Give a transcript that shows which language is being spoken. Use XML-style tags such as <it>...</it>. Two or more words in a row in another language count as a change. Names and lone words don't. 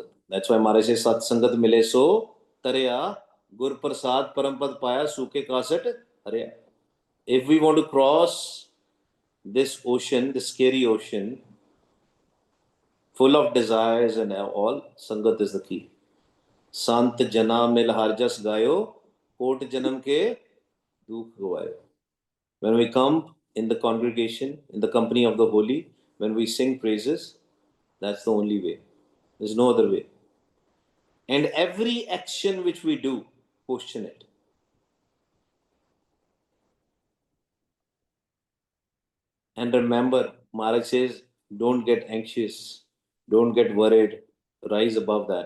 <en>That's why Maharaj says</en> <pa>ਸਤ ਸੰਗਤ ਮਿਲੈ ਸੁ ਤਰਿਆ ਗੁਰ ਪ੍ਰਸਾਦਿ ਪਰਮਪਦ ਪਾਇਆ ਸੂਕੇ ਕਾਸਟ ਹਰਿਆ.</pa> <en>If we want to cross this ocean, this scary ocean, full of desires and all, Sangat is the key.</en> <pa>ਸੰਤ ਜਨਾ ਮਿਲਿ ਹਰਿਜਸੁ ਗਾਇਓ, ਕੋਟਿ ਜਨਮ ਕੇ ਦੁਖ ਗਵਾਇਓ.</pa> <en>When we come in the congregation, in the company of the holy, when we sing praises, that's the only way. There's no other way. And every action which we do, question it. And remember, Maharaj says, don't get anxious, don't get worried, rise above that.</en>